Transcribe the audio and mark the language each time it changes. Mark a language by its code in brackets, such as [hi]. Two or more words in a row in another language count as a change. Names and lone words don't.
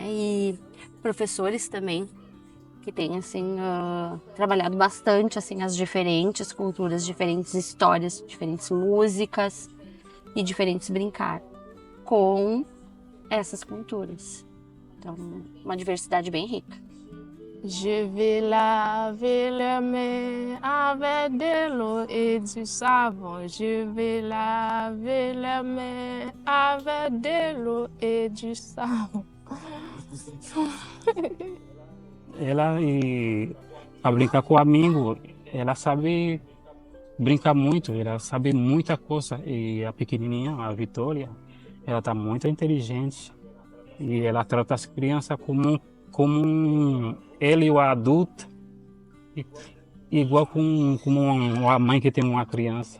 [pt] E professores também que têm assim trabalhado bastante assim as diferentes culturas, diferentes histórias, diferentes músicas e diferentes brincar com essas culturas. Então, uma diversidade bem rica. [fr] Je vais laver les mains avec de l'eau et du savon. Je vais laver les mains avec de l'eau et du savon. [pt] Ela, para brincar com o amigo, ela sabe brincar muito, ela sabe muita coisa. E a pequenininha, a Vitória, ela está muito inteligente e ela trata as crianças como ele, o adulto, igual como a mãe que tem uma criança.